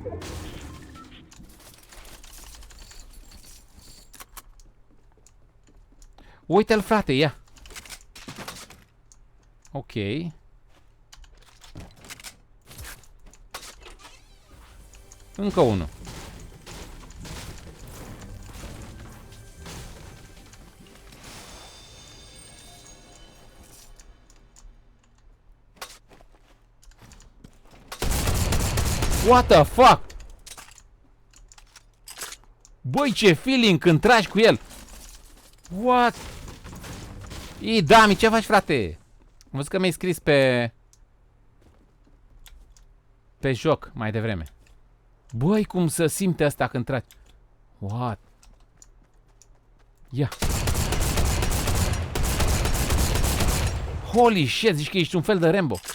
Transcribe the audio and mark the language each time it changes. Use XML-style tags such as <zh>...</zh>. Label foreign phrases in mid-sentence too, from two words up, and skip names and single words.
<ro>Uite-l, frate, ia. Ok. Încă unul.</ro> <en>What the fuck?</en> <ro>Băi, ce feeling când tragi cu el. What? Ii, Dami, ce faci, frate? Am văzut că mi-ai scris pe joc mai devreme. Băi, cum să simte asta când tragi.</ro> <en>What? Ia. Holy shit,</en> <ro>zici că ești un fel de Rambo.</ro>